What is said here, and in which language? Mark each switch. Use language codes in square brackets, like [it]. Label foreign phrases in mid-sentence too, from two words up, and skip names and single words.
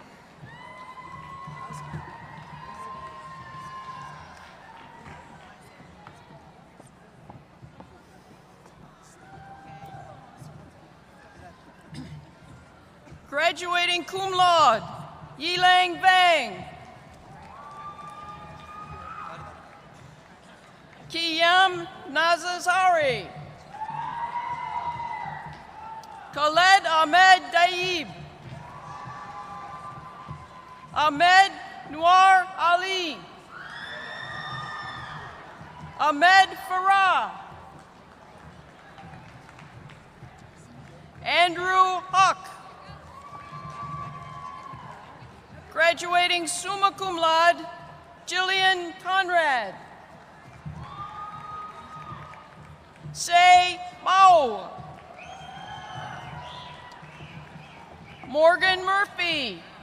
[en] Graduating [la] cum laude, [en] Yilang Bang. Kiyam Nazazari. Khaled Ahmed Daib. Ahmed Noor Ali. Ahmed Farah. Andrew Huck. Graduating [la] summa cum laude, [en] Jillian Conrad. Say Mao. Morgan Murphy.